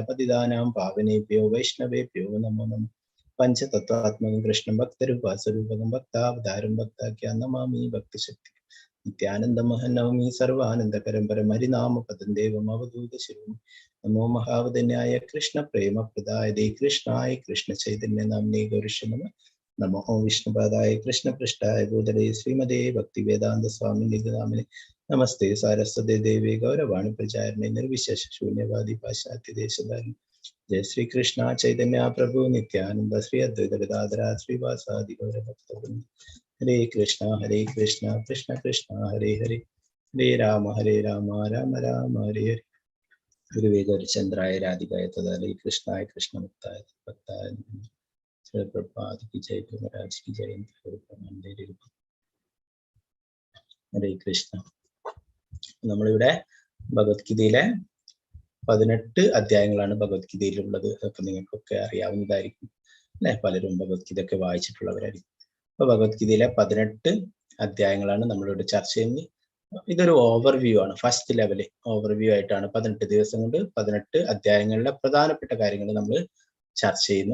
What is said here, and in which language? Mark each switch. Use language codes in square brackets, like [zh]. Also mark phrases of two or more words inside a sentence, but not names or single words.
[sa] പതിതാനാം പാവനേഭ്യോ വൈഷ്ണവേഭ്യോ നമോ നമഃ പഞ്ചതത്വാത്മകം കൃഷ്ണം ഭക്തരൂപാസ്വരൂപകം ഭക്താവതാരം ഭക്താഖ്യാൻ നമാമി ഭക്തിശക്തി നിത്യാനന്ദമഹം നവമി സർവാനന്ദകരം പരമരിനാമ പദം ദേവം അവധൂത ശിവം നമോ മഹാവദന്യായ കൃഷ്ണ പ്രേമപ്രദായ കൃഷ്ണായ കൃഷ്ണ ചൈതന്യ നാമ്നേ ഗൗരിഷ നമോ വിഷ്ണുപാദായ കൃഷ്ണപൃഷ്ഠായ ഭൂതലേ ശ്രീമതേ ഭക്തിവേദാന്ത സ്വാമി നിഗതാമിനെ നമസ്തേ സാരസ്വതേ ദേവി ഗൗരവാണി പ്രചാരണേ നിർവിശേഷ ശൂന്യവാദി പാശ്ചാത്യ ദേശധാരി जय श्री कृष्ण चैतन्य प्रभु नित्यानंद श्री अद्वैत गदाधर श्रीवासादि गौर भक्तवृंद हरे कृष्ण कृष्ण कृष्ण हरे हरे हरे राम राम राम हरे हरे गुरुवे गौरचंद्राय राधिकाय तदालय कृष्णाय कृष्ण मुक्ताय भक्ताय [hi] श्री प्रभुपाद की जय महाराज की जय [sa] हरे कृष्ण [ml] നമ്മളിവിടെ ഭഗവത്ഗീതയിലെ 18 അധ്യായങ്ങളാണ് ഭഗവത്ഗീതയിലുള്ളത്. അതൊക്കെ നിങ്ങൾക്കൊക്കെ അറിയാവുന്നതായിരിക്കും അല്ലെ, പലരും ഭഗവത്ഗീത ഒക്കെ വായിച്ചിട്ടുള്ളവരായിരിക്കും. അപ്പൊ ഭഗവത്ഗീതയിലെ 18 അധ്യായങ്ങളാണ് നമ്മളിവിടെ ചർച്ച ചെയ്യുന്നത്. ഇതൊരു ഓവർവ്യൂ ആണ്, [en] first level overview [ml] ആയിട്ടാണ് 18 ദിവസം കൊണ്ട് 18 അധ്യായങ്ങളിലെ പ്രധാനപ്പെട്ട കാര്യങ്ങൾ നമ്മൾ ചർച്ച ചെയ്യുന്നു.